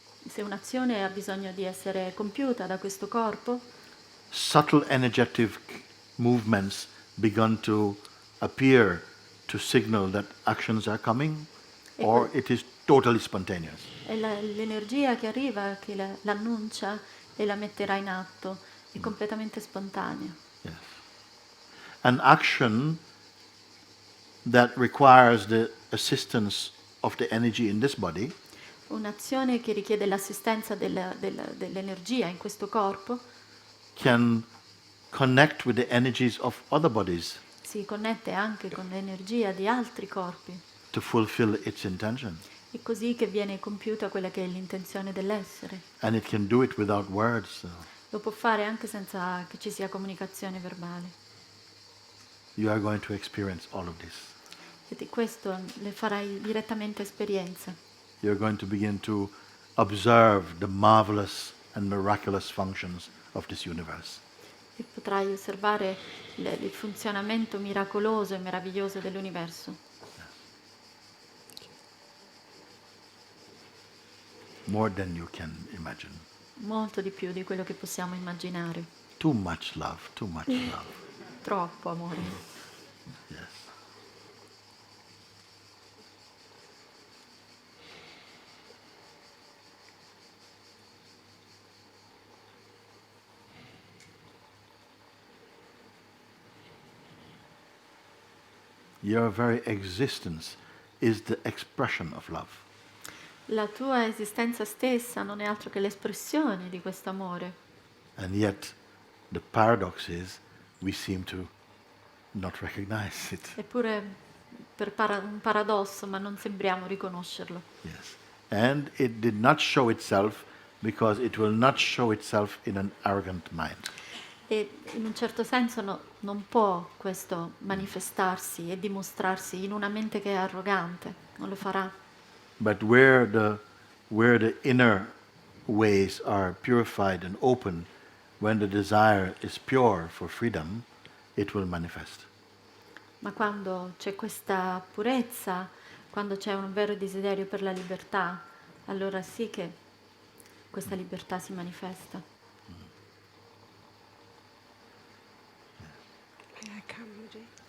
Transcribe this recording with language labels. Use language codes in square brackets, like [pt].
[it] Se un'azione ha bisogno di essere compiuta da questo corpo, [en] subtle energetic movements begun to appear to signal that actions are coming, or it is totally spontaneous. [it] è l'energia che arriva, che l'annuncia e la metterà in atto. È completamente spontanea. [en] Yes. An action that requires the assistance of the energy in this body [it] Un'azione che richiede l'assistenza dell'energia in questo corpo [en] can connect with the energies of other bodies [it] si connette anche con l'energia di altri corpi. [en] to fulfill its intention. [it] È così che viene compiuta quella che è l'intenzione dell'essere. [en] And it can do it without words. [it] Lo può fare anche senza che ci sia comunicazione verbale. [en] You are going to experience all of this. [it] E di questo le farai direttamente esperienza. [en] You're going to begin to observe the marvelous and miraculous functions of this universe. [it] E potrai osservare il funzionamento miracoloso e meraviglioso dell'universo. [en] More than you can imagine. [it] Molto di più di quello che possiamo immaginare. [en] Too much love, too much love. [it] Troppo amore. [en] Yes. Your very existence is the expression of love. [it] La tua esistenza stessa non è altro che l'espressione di questo amore. [en] And yet, the paradox is we seem to not recognize it. [it] Eppure per un paradosso, ma non sembriamo riconoscerlo. [en] Yes. And it did not show itself because it will not show itself in an arrogant mind. [it] E in un certo senso non può questo manifestarsi e dimostrarsi in una mente che è arrogante, non lo farà. [en] But where the inner ways are purified and open, when the desire is pure for freedom, it will manifest. [it] Ma quando c'è questa purezza, quando c'è un vero desiderio per la libertà, allora sì che questa libertà si manifesta. [en] May I come, Mooji?